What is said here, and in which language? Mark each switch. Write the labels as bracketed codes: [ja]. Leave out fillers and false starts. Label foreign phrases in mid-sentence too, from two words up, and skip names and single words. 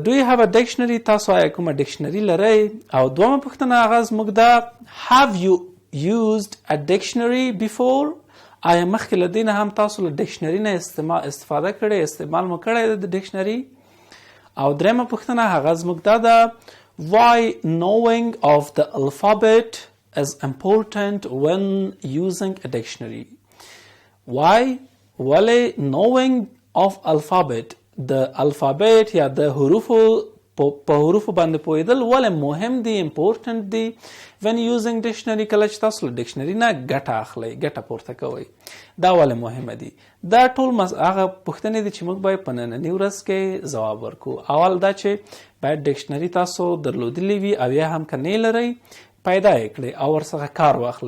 [en] Do you have a dictionary؟ [ps] تاسو آیا کومه ډکشنري لرئ؟ او دومه پوښتنه هغه زموږ ده [en] Have you used a dictionary before؟ [ps] آیا مخکې له دې نه هم تاسو له ډکشنري نه استفاده کړې، استعمال مو کړی د ډکشنري؟ او درېمه پوښتنه هغه زموږ دا ده [en] Why knowing of the alphabet is important when using a dictionary؟ [ps] Why؟ ولې [en] knowing of alphabet [ps] د الفابet یا د حروفو په حروفو باندې پوهېدل ولې مهم دي، [en] important دي when using dictionary؟ [ps] کله چې تاسو له ډکشنري نه ګټه اخلئ، ګټه پورته کوئ، دا ولې مهمه دي؟ دا ټول هغه پوښتنې دي چې موږ باید په ننني ورځ کې ځواب ورکړو. اول دا چې باید ډکشنري تاسو درلودلې وي او یا هم که نه لرئ پیدا یې کړئ او ورڅخه کار واخلئ.